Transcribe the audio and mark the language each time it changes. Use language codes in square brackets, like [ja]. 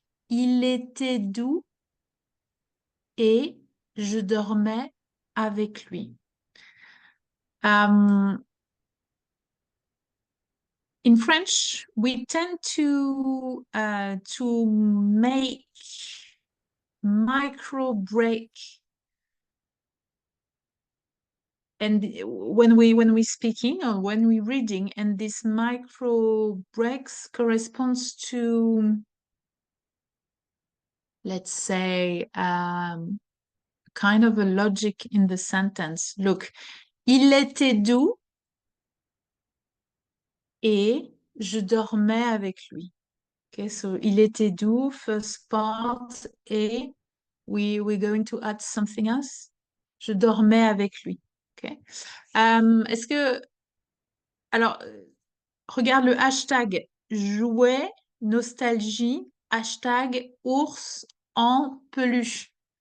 [fr] Il était doux et je dormais avec lui. [en] In French, we tend to make micro break, and when we speaking or when we reading, and this micro breaks corresponds to, let's say, kind of a logic in the sentence. Look, [fr] il était doux et je dormais avec lui. [en] Okay, so [fr] il était doux, [en] first part, [fr] et [en] we're going to add something else. [fr] Je dormais avec lui. Okay. Est-ce que, alors, regarde le hashtag jouet, nostalgie, hashtag ours en peluche.